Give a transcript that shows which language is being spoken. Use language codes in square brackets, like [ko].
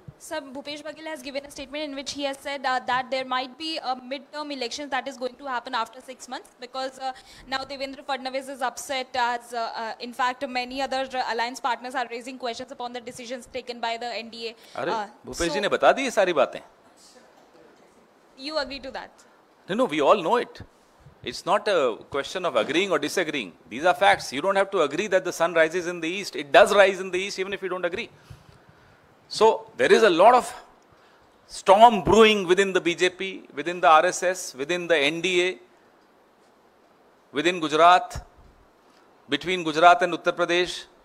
[en] Sir, Bhupesh Baghel has given a statement in which he has said that there might be a mid-term elections that is going to happen after 6 months because now Devendra Fadnavis is upset as in fact many other alliance partners are raising questions upon the decisions taken by the NDA. [hi] अरे भूपेश जी ने बता दी ये सारी बातें। [en] You agree to that? No, we all know it. It's not a question of agreeing or disagreeing. These are facts. You don't have to agree that the sun rises in the east. It does rise in the east even if you don't agree. So there is a lot of storm brewing within the BJP, within the RSS, within the NDA, within Gujarat, between Gujarat and Uttar Pradesh.